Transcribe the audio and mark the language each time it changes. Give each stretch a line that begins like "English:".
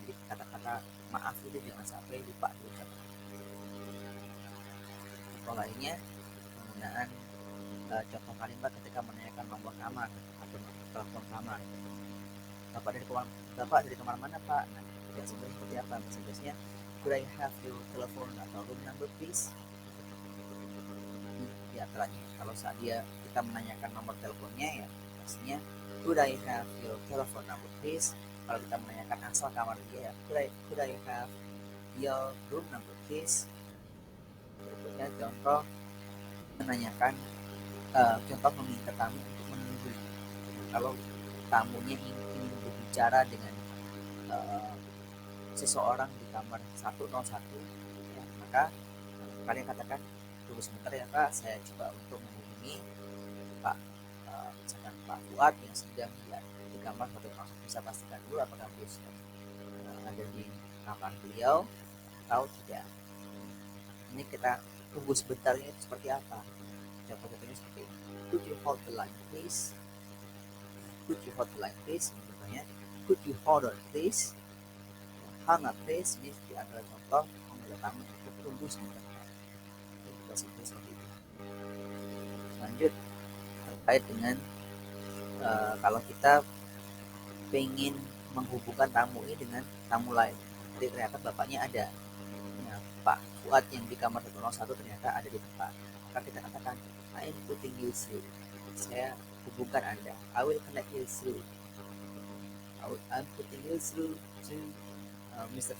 Indonesian: Jadi kata-kata maaf itu jangan sampai lupa diucapkan. Contoh lainnya, penggunaan contoh kalimat ketika menanyakan nomor kamar atau telepon kamar. Bapak dari kamar mana Pak? Nah, biasanya seperti apa?
English: Biasanya could I have your telephone atau room number please?
Indonesian: Di antaranya, kalau saat kita menanyakan nomor teleponnya, ya pastinya
English: Could I have your telephone number please?
Indonesian: Kalau kita menanyakan asal kamar dia,
English: could I have your room number please?
Indonesian: Berikutnya contoh menanyakan, contoh meminta tamu untuk menunggu. Kalau tamunya ingin berbicara dengan seseorang di kamar 101, ya, maka kalian katakan, tunggu sebentar ya Pak, saya coba untuk menghubungi Pak, misalkan Pak Fuad yang sedang di kamar 101, bisa pastikan dulu apakah beliau sedang ada di kamar beliau atau tidak. Ini kita tunggu sebentarnya seperti apa? Contoh-contohnya seperti ini.
English: Could you hold the line please? Could you hold the line please? Contohnya, could you hold on please? Hang up please.
Indonesian: Ini adalah contoh meminta tamu untuk tunggu sebentar. Kita seperti itu. Lanjut terkait dengan kalau kita pengen menghubungkan tamu ini dengan tamu lain, jadi ternyata bapaknya ada, ya, Pak Fuad yang di kamar 101 ternyata ada di tempat, maka kita katakan,
English: I am putting you through,
Indonesian: saya hubungkan Anda,
English: I will connect you through, I'm putting you through to Mr.